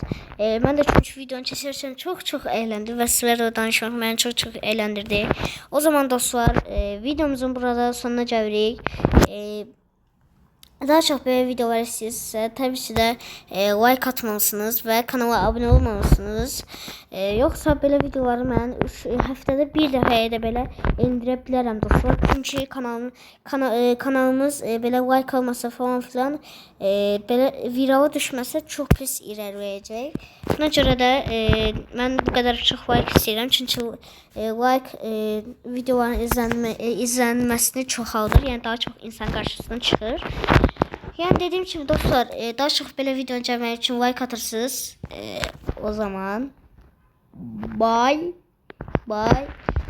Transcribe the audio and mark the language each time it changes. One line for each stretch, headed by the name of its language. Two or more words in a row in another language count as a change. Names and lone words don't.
Turkish: Ben de çünkü videonu çekerken çok eğlendim ve sizlerle danışmak beni çok eğlendirdi. O zaman dostlar videomuzun burada sonuna geldik. Daha çok böyle videolar istiyorsanız tabii ki de like atmalısınız ve kanala abone olmalısınız.
Azerbaijani: Yoksa böyle videoları ben haftada bir dəfəyə də belə indirə bilərəm dostlar.
Turkish: Çünkü kanalımız böyle like almasa falan filan böyle virala düşməsə çok
Azerbaijani: pis irəliləyəcək. Buna görə də mən
Turkish: bu kadar çox
Azerbaijani: like istəyirəm. Çünkü like videoların izlənməsini çoxaldır.
Turkish: Yani daha çok insan karşısına çıxır. Yani dediğim gibi dostlar daha çok böyle video gelmek için like atırsınız. O zaman bye.